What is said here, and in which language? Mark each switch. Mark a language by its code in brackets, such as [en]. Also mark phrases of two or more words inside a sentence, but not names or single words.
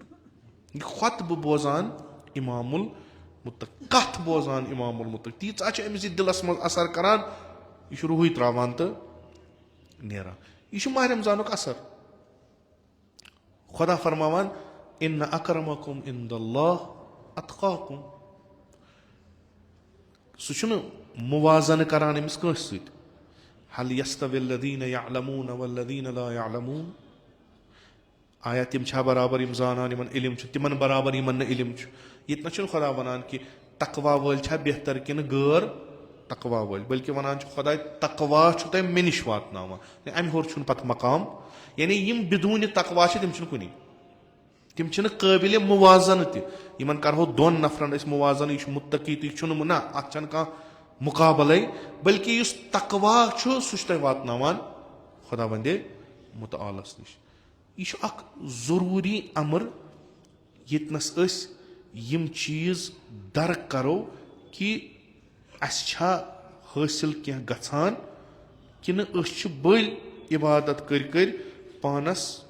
[ks] یہِ خۄطبہٕ بوزان اِمام المُتقی, کتھ بوزان اِمام المُتقی, تیٖژاہ چھِ أمِس یہِ دِلس منٛز اثر کران, یہِ چھُ روحٕے تراوان تہٕ نیران. یہِ چھُ ماہ رمضانُک اثر. خۄدا فرماوان [ar] اِنَّ اَکرَمَکُم عِندَ اللہِ اَتقاکُم. [ks] سُہ چھُنہٕ مُوازنہٕ کران أمِس کٲنٛسہِ سۭتۍ. [ar] هل يستوي الذين يعلمون والذين لا يعلمون. [ks] آیا تِم چھا برابر یِم زانان یِمن علم چھُ تِمن برابر یِمن نہٕ علم چھُ ییٚتہِ نہ چھُنہٕ خۄدا وَنان کہِ تقوا وٲلۍ چھا بہتر کِنہٕ غٲر تقوا وٲلۍ بٔلکہِ وَنان چھُ خۄداے تقوا چھُ تۄہہِ مےٚ نِش واتناوان اَمہِ ہیوٚر چھُنہٕ پَتہٕ مقام یعنی یِم بدوٗنہِ تقوا چھِ تِم چھِنہٕ کُنی تِم چھِنہٕ قٲبلِ مُوازنہٕ تہِ یِمن کرہو دۄن نفرن أسۍ مُوازنہٕ یہِ چھُ مُتقی تہٕ یہِ چھُنہٕ نہ اَتھ چھنہٕ کانٛہہ مُقابلے بٔلکہِ یُس تقوا چھُ سُہ چھُ تۄہہِ واتناوان خۄدا وندے مُتعالَس نِش یہِ چھُ اکھ ضروٗری اَمر ییٚتنس أسۍ یِم چیٖز درک کرو کہِ اَسہِ چھا حٲصِل کینٛہہ گژھان کِنہٕ أسۍ چھِ بٔلۍ عبادت کٔرۍ کٔرۍ پانس